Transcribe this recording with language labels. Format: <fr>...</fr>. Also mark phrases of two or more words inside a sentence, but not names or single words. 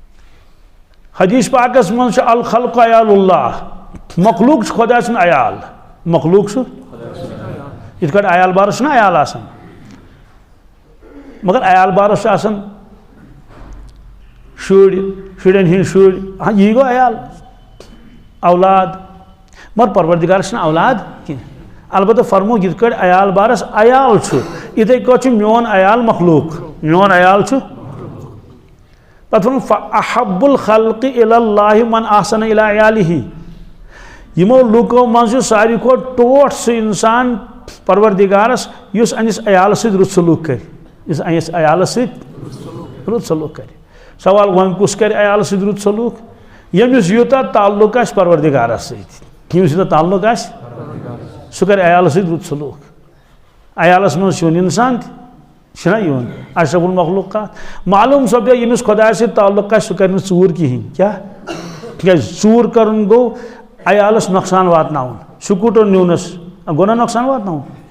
<ks>حدیث پاکس منٛز چھُ</ks> <ar>الخلق عیال اللہ</ar> <ks>مخلوق چھُ خۄدا سُنٛد عیال مخلوق سو یت کٹ عیال بارس نا عیال آسان مگر عیال بارس آسان شرین ہند شر ہاں یہ گو عیال اولاد مگر پروردگار چھنہ اولاد کی البتہ فرمو یت کٹ عیال بارس عیال اتھے کٹ میون عیال مخلوق میون عیال پتہ فرمو</ks> <ar>فاحب الخلق الی اللہ من احسن الی عیالہ</ar> <ks>یمو لوکو من ساری کھوت ٹوٹ سہ انسان پروردگارس یس انس عیال سۭتۍ رُت سلوک کر یس انس عیال سۭتۍ رُت سلوک کر سوال وۄنۍ کُس کر عیال سۭتۍ رُت سلوک ییٚمِس یوٗتاہ تعلق آسہِ پروردگارس سۭتۍ ییٚمِس یوٗتاہ تعلق آسہِ سُہ کر عیال سۭتۍ رُت سلوک عیالس منٛز چھُ یِوان انسان تہِ چھُنہ یِوان اشرف المخلوقات معلوم سپدیو ییٚمِس خۄدایس سۭتۍ تعلق آسہِ سُہ کر نہٕ ژوٗر کِہیٖنۍ کیٛاہ تِکیٛازِ ژوٗر کرُن گوٚو عیالس نۄقصان واتناوُن سکوٗٹر نیونس گوٚو نا نۄقصان واتناوُن</ks>